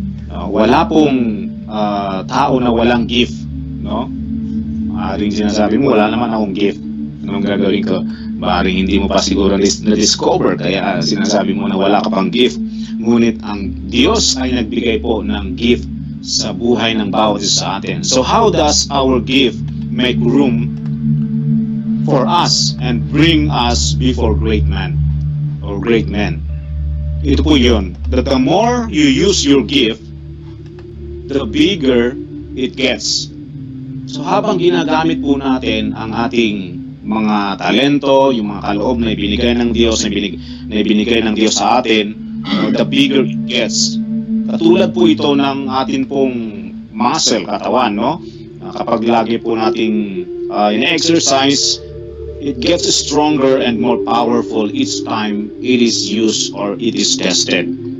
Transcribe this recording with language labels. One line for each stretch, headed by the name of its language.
Filipino: Wala pong tao na walang gift, no? Maaaring sinasabi mo, wala naman akong gift. Anong gagawin ko? Maaaring hindi mo pa siguro na-discover, kaya sinasabi mo na wala ka pang gift. Ngunit ang Diyos ay nagbigay po ng gift sa buhay ng bawat isa sa atin.
English: So how does our gift make room for us and bring us before great men or great men?
Filipino: Ito po yun.
English: That the more you use your gift, the bigger it gets.
Filipino: So habang ginagamit po natin ang ating mga talento, yung mga kaloob na ibinigay ng Diyos, na ibinigay ng Diyos sa atin,
English: the bigger it gets.
Filipino: Katulad po ito ng atin pong muscle, katawan, no? Kapag lagi po nating in-exercise,
English: it gets stronger and more powerful each time it is used or it is tested.